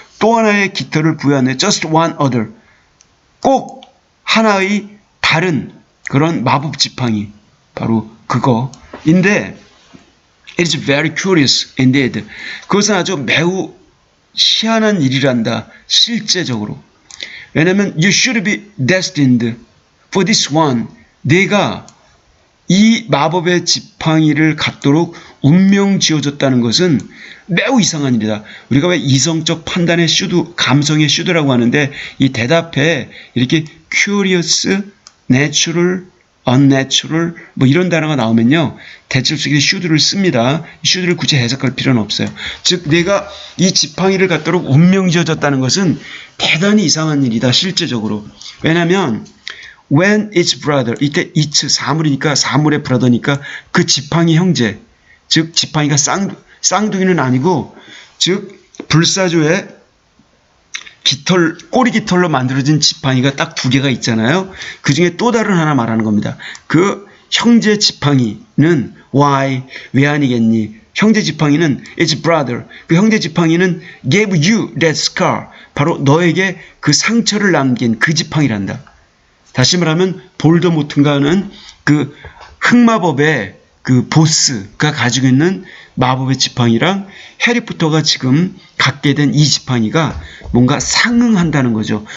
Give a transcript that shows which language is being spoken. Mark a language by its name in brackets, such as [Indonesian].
[Korean] 또 하나의 깃털을 부여하는 [English] just one other, [Korean] 꼭 하나의 다른 그런 마법 지팡이, 바로 그거인데 [English] it is very curious indeed. [Korean] 그것은 아주 매우 희한한 일이란다. 실제적으로. 왜냐하면 [English] you should be destined for this one. [Korean] 네가 이 마법의 지팡이를 갖도록 운명 지어줬다는 것은 매우 이상한 일이다. 우리가 왜 이성적 판단의 슈드, 감성의 슈드라고 하는데 이 대답에 이렇게 curious, natural, unnatural 이런 단어가 나오면요, 대출속에 슈드를 씁니다. 슈드를 굳이 해석할 필요는 없어요. 즉 내가 이 지팡이를 갖도록 운명 지어줬다는 것은 대단히 이상한 일이다. 실제적으로. 왜냐하면 [English] when its brother, [Korean] 이때 its 사물이니까 사물의 brother니까 그 지팡이 형제, 즉 지팡이가 쌍둥이는 아니고, 즉 불사조의 꼬리 깃털로 만들어진 지팡이가 딱 2개가 있잖아요. 그 중에 또 다른 하나 말하는 겁니다. 그 형제 지팡이는 why 왜 아니겠니? 형제 지팡이는 its brother. 그 형제 지팡이는 [English] gave you that scar. [Korean] 바로 너에게 그 상처를 남긴 그 지팡이란다. 다시 말하면 볼더모트가는 그 흑마법의 그 보스가 가지고 있는 마법의 지팡이랑 해리포터가 지금 갖게 된 이 지팡이가 뭔가 상응한다는 거죠.